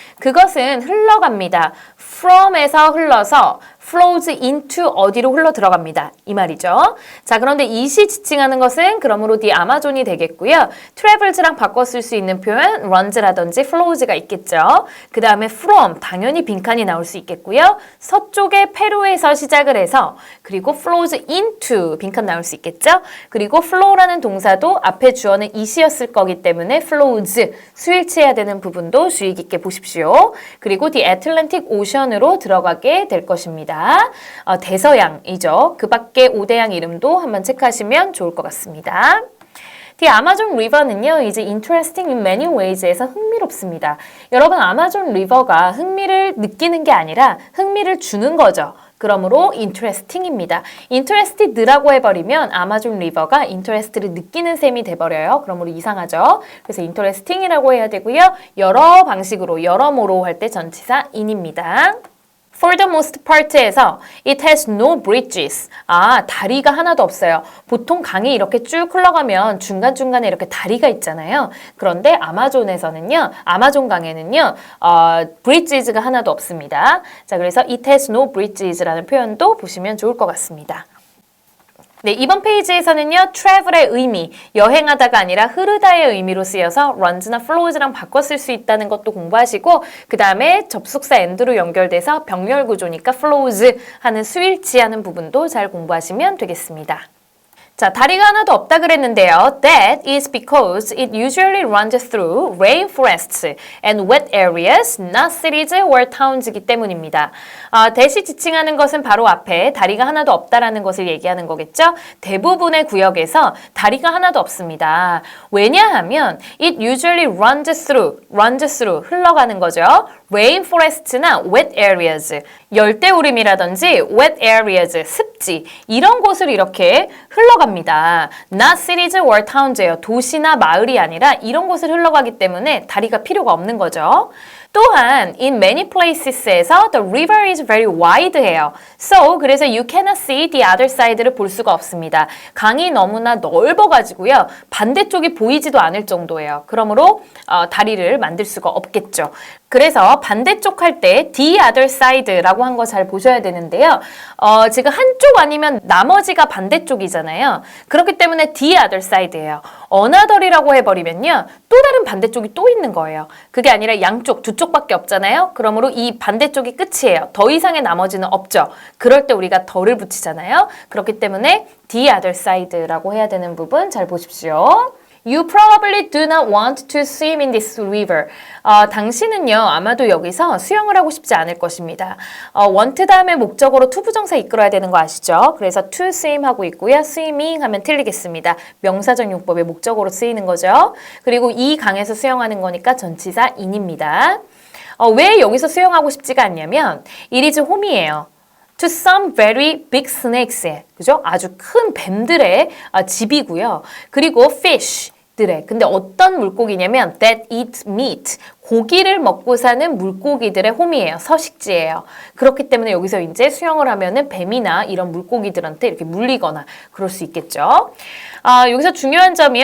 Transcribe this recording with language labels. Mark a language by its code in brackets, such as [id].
[ko] 그것은 흘러갑니다. from에서 흘러서 flows into 어디로 흘러 들어갑니다. 이 말이죠. 자, 그런데 이시 지칭하는 것은 그러므로 the 아마존이 되겠고요. travels랑 바꿔 쓸 수 있는 표현 runs라든지 flows가 있겠죠. 그 다음에 from 당연히 빈칸이 나올 수 있겠고요. 서쪽의 페루에서 시작을 해서 그리고 flows into 빈칸 나올 수 있겠죠. 그리고 flow라는 동사도 앞에 주어는 이시였을 거기 때문에 flows 수일치해야 되는 부분도 주의 깊게 보십시오. 그리고 the Atlantic Ocean으로 들어가게 될 것입니다. 대서양이죠. 그 밖에 5대양 이름도 한번 체크하시면 좋을 것 같습니다. [en] The Amazon River는요, 이제 interesting in many ways에서 흥미롭습니다. [ko] 여러분, 아마존 리버가 흥미를 느끼는 게 아니라 흥미를 주는 거죠. 그러므로 interesting입니다. interested라고 해버리면 아마존 리버가 interest를 느끼는 셈이 돼버려요. 그러므로 이상하죠. 그래서 interesting이라고 해야 되고요. 여러 방식으로, 여러모로 할 때 전치사 in입니다. [en] For the most part에서 it has no bridges. [ko] 다리가 하나도 없어요. 보통 강이 이렇게 쭉 흘러가면 중간중간에 이렇게 다리가 있잖아요. 그런데 아마존에서는요, 아마존 강에는요, bridges가 하나도 없습니다. 자, 그래서 it has no bridges 라는 표현도 보시면 좋을 것 같습니다. 네, 이번 페이지에서는요, travel의 의미, 여행하다가 아니라 흐르다의 의미로 쓰여서 runs나 flows랑 바꿔 쓸 수 있다는 것도 공부하시고, 그 다음에 접속사 and로 연결돼서 병렬 구조니까 flows 하는 수일치하는 부분도 잘 공부하시면 되겠습니다. 자, 다리가 하나도 없다 그랬는데요. [en] That is because it usually runs through rainforests and wet areas, not cities or towns이기 때문입니다. [ko] 대시 지칭하는 것은 바로 앞에 다리가 하나도 없다라는 것을 얘기하는 거겠죠. 대부분의 구역에서 다리가 하나도 없습니다. 왜냐하면 it usually runs through 흘러가는 거죠. rainforest나 wet areas, 열대우림이라든지 wet areas, 습지 이런 곳을 이렇게 흘러갑니다. [en] Not cities or towns예요. [ko] 도시나 마을이 아니라 이런 곳을 흘러가기 때문에 다리가 필요가 없는 거죠. [en] 또한 in many places에서 the river is very wide해요. So 그래서 you cannot see the other side를 볼 수가 없습니다. [ko] 강이 너무나 넓어가지고요. 반대쪽이 보이지도 않을 정도예요. 그러므로 다리를 만들 수가 없겠죠. 그래서 반대쪽 할 때 the other side라고 한 거 잘 보셔야 되는데요. 지금 한쪽 아니면 나머지가 반대쪽이잖아요. 그렇기 때문에 the other side예요. another이라고 해버리면요. 또 다른 반대쪽이 또 있는 거예요. 그게 아니라 양쪽, 두 쪽밖에 없잖아요. 그러므로 이 반대쪽이 끝이에요. 더 이상의 나머지는 없죠. 그럴 때 우리가 덜을 붙이잖아요. 그렇기 때문에 the other side라고 해야 되는 부분 잘 보십시오. [en] You probably do not want to swim in this river. [ko] 당신은요, 아마도 여기서 수영을 하고 싶지 않을 것입니다. want 다음에 목적어로 투부정사 이끌어야 되는 거 아시죠? 그래서 to swim 하고 있고요. swimming 하면 틀리겠습니다. 명사적 용법의 목적어로 쓰이는 거죠. 그리고 이 강에서 수영하는 거니까 전치사 in입니다. 왜 여기서 수영하고 싶지가 않냐면 it is home 이에요. [en] To some very big snakes, 그죠? [ko] 아주 큰 뱀들의 집이고요. 그리고 fish, 근데 어떤 물고기냐면 that eat meat, 고기를 먹고 사는 물고기들의 홈이에요. 서식지예요. 그렇기 때문에 여기서 이제 수영을 하면은 뱀이나 이런 물고기들한테 이렇게 물리거나 그럴 수 있겠죠. 여기서 중요한 점이요.